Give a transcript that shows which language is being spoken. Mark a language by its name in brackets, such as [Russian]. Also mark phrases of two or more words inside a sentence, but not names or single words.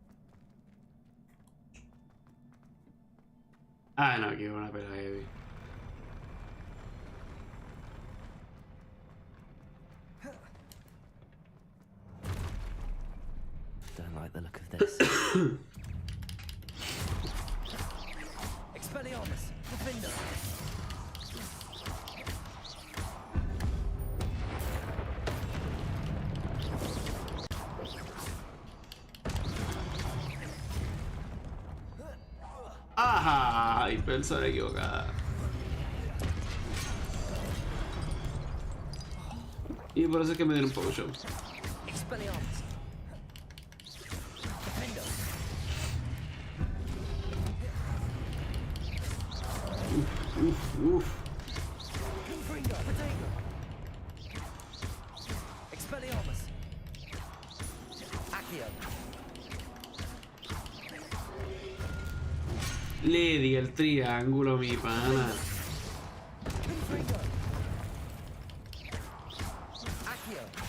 [Spanish] Ah, no, aquí hay una pelea heavy. [English] Don't like the look of this. [Spanish] Expelliarmus. Defender. ¡Ajá! Y persona equivocada. Y por eso es que me dieron potions. Expelliarmus. Defender. Uf. Confringo. Potato. Expelliarmus. Accio. Le di el triángulo, mi pana. Confringo. Accio.